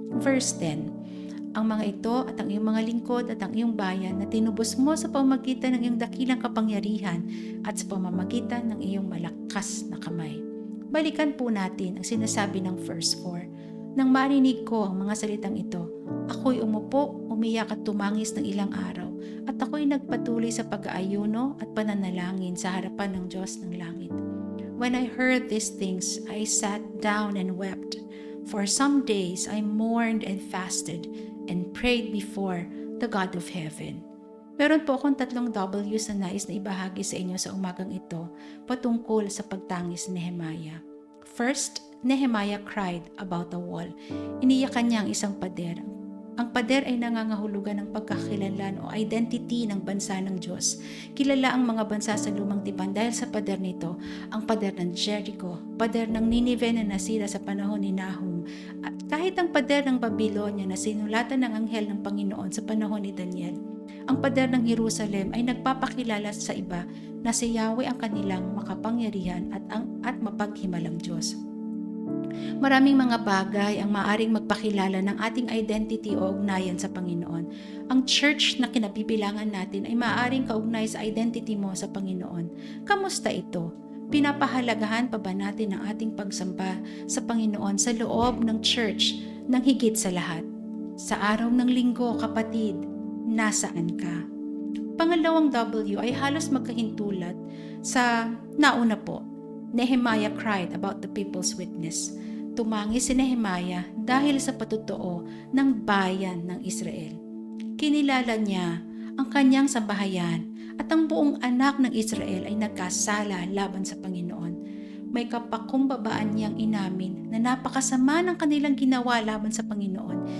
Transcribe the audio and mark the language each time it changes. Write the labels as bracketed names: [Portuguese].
[Filipino] Verse 10, ang mga ito at ang iyong mga lingkod at ang iyong bayan na tinubos mo sa pamamagitan ng iyong dakilang kapangyarihan at sa pamamagitan ng iyong malakas na kamay. Balikan po natin ang sinasabi ng verse 4. Nang marinig ko ang mga salitang ito, ako'y umupo, umiyak at tumangis ng ilang araw at ako'y nagpatuloy sa pag-aayuno at pananalangin sa harapan ng Diyos ng langit. [English] When I heard these things, I sat down and wept. For some days I mourned and fasted and prayed before the God of heaven. [Filipino] Meron po akong 3 W's na nais na ibahagi sa inyo sa umagang ito patungkol sa pagtangis ni Nehemiah. [English] First, Nehemiah cried about the wall. [Filipino] Iniyakan niya ang isang pader. Ang pader ay nangangahulugan ng pagkakakilanlan o identity ng bansa ng Diyos. Kilala ang mga bansa sa lumang tipan dahil sa pader nito, ang pader ng Jericho, pader ng Nineveh na nasira sa panahon ni Nahum, at kahit ang pader ng Babylonia na sinulatan ng anghel ng Panginoon sa panahon ni Daniel. Ang pader ng Jerusalem ay nagpapakilala sa iba na si Yahweh ang kanilang makapangyarihan at mapaghimalang Diyos. Maraming mga bagay ang maaring magpakilala ng ating identity o ugnayan sa Panginoon. Ang church na kinabibilangan natin ay maaring kaugnay sa identity mo sa Panginoon. Kamusta ito? Pinapahalagahan pa ba natin ang ating pagsamba sa Panginoon sa loob ng church ng higit sa lahat? Sa araw ng linggo, kapatid, nasaan ka? Pangalawang W ay halos magkahintulad sa nauna po. [English] Nehemiah cried about the people's witness. [Filipino] Tumangis si Nehemiah dahil sa patutuo ng bayan ng Israel. Kinilala niya ang kanyang sambahayan at ang buong anak ng Israel ay nagkasala laban sa Panginoon. May kapakumbabaan niyang inamin na napakasama ng kanilang ginawa laban sa Panginoon.